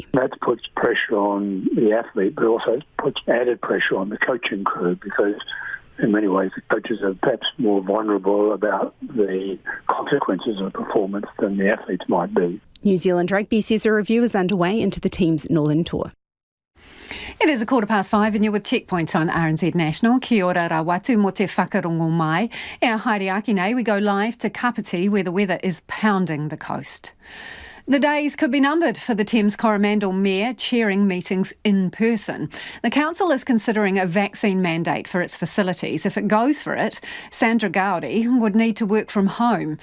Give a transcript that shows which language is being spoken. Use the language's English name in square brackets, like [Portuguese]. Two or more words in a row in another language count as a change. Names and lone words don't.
[English] That puts pressure on the athlete, but also puts added pressure on the coaching crew because in many ways the coaches are perhaps more vulnerable about the consequences of performance than the athletes might be. New Zealand Rugby says a review is underway into the team's Northern Tour. It is 5:15 and you're with Checkpoints on RNZ National. [Māori] Kia ora rawatu mo te whakarongo mai. E a haere aki nei, [English] we go live to Kapiti where the weather is pounding the coast. The days could be numbered for the Thames-Coromandel Mayor chairing meetings in person. The council is considering a vaccine mandate for its facilities. If it goes for it, Sandra Goudie would need to work from home.